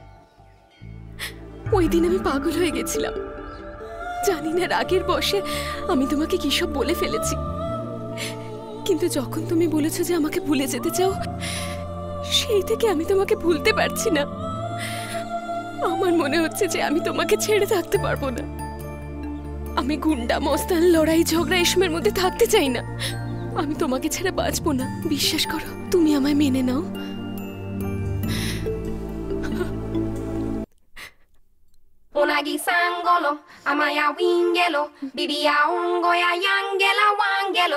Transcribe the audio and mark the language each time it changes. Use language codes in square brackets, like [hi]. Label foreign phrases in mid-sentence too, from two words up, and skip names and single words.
[bn] ওই দিন আমি পাগল হয়ে গেছিলাম, জানি না রাগের বশে আমি তোমাকে কি সব বলে ফেলেছি, কিন্তু যখন তুমি বলেছো যে আমাকে ভুলে যেতে চাও, সেই থেকে আমি তোমাকে ভুলতে পারছি না। আমার মনে হচ্ছে যে আমি তোমাকে ছেড়ে থাকতে পারবো না। আমি গুন্ডা মস্তান লড়াই ঝগড়া এসবের মধ্যে থাকতে চাই না। আমি তোমাকে ছেড়ে বাঁচবো না, বিশ্বাস করো। তুমি আমায় মেনে নাও। Unagi sangolo, amaya wingelo, bibia ungo ya yangela wangelo.